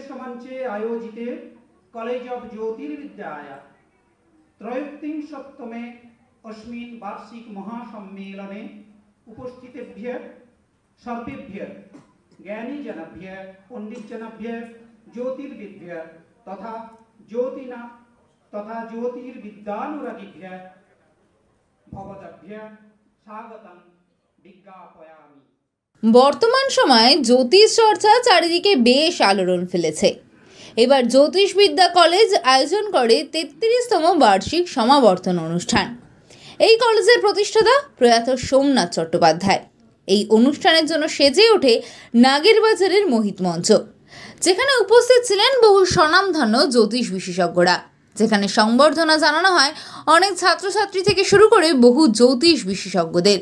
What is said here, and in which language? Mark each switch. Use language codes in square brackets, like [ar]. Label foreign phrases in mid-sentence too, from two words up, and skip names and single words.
[sa] मंचे आयोजिते कॉलेज ऑफ ज्योतिर्विद्याया त्रयोत्रिंशत्तमे अस्मिन् वार्षिक महासम्मेलने उपस्थितेभ्यः सर्वेभ्यः ज्ञानीजनेभ्यः पंडितजनेभ्यः ज्योतिर्विद्भ्यः तथा ज्योतिर्विद्यानुरागिभ्यः भवद्भ्यः स्वागतं विज्ञापयामि। [bn] বর্তমান সময়ে জ্যোতিষ চর্চা চারিদিকে বেশ আলোড়ন ফেলেছে। এবার জ্যোতিষবিদ্যা কলেজ আয়োজন করে ৩৩তম বার্ষিক সমাবর্তন অনুষ্ঠান। এই কলেজের প্রতিষ্ঠাতা প্রয়াত সোমনাথ চট্টোপাধ্যায়। এই অনুষ্ঠানের জন্য সেজে ওঠে নাগেরবাজারের মোহিত মঞ্চ, যেখানে উপস্থিত ছিলেন বহু স্বনামধন্য জ্যোতিষ বিশেষজ্ঞরা, যেখানে সংবর্ধনা জানানো হয় অনেক ছাত্রছাত্রী থেকে শুরু করে বহু জ্যোতিষ বিশেষজ্ঞদের।